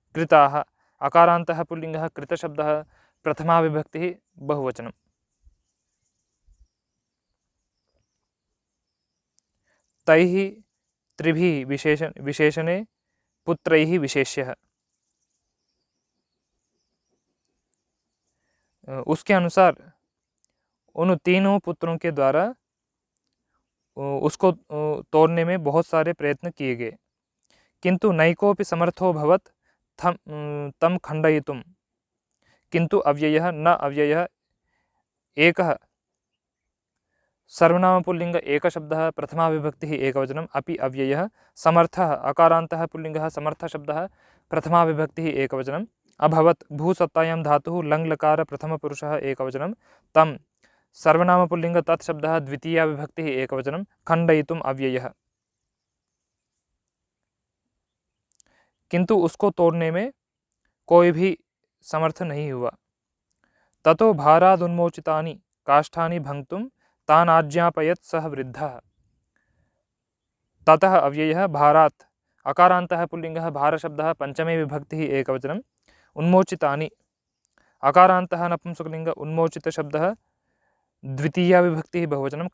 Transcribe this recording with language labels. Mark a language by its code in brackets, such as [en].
[sa] कृताः अकारान्तः पुल्लिङ्गः कृतशब्दः प्रथमा विभक्तिः बहुवचनं। तैः त्रिभिः विशेषणे पुत्रैः विशेष्यः। [hi] उसके अनुसार उन तीनों पुत्रों के द्वारा उसको तोड़ने में बहुत सारे प्रयत्न किए गए, किंतु [sa] नैकोपि समर्थो भवत् तम खण्डयितुं। किंतु अव्ययः न अव्ययः एकः सर्वनाम पुल्लिङ्ग एकशब्दः प्रथमा विभक्तिः एकवचनम् अपि अव्ययः। समर्थः अकारान्तः पुल्लिङ्गः समर्थशब्दः प्रथमा विभक्तिः एकवचनम् अभवत्। भूसत्तायां धातुः लङ् लकार प्रथमपुरुषः एकवचनं। तं सर्वनाम पुल्लिङ्ग तत् शब्दः द्वितीया विभक्तिः एकवचनं। खण्डयितुम् अव्ययः। [hi] किंतु उसको तोड़ने में कोई भी समर्थ नहीं हुआ। [sa] ततो भारादुन्मोचितानि काष्ठानि भङ्क्तुं तान् आज्ञापयत् सः वृद्धः। ततः अव्ययः भारात् अकारान्तः पुल्लिङ्गः भारशब्दः पंचमे विभक्तिः एकवचनं। उन्मोचितानि अकारान्तः नपुंसकलिङ्ग उन्मोचितशब्दः द्वितीया विभक्तिः बहुवचनं।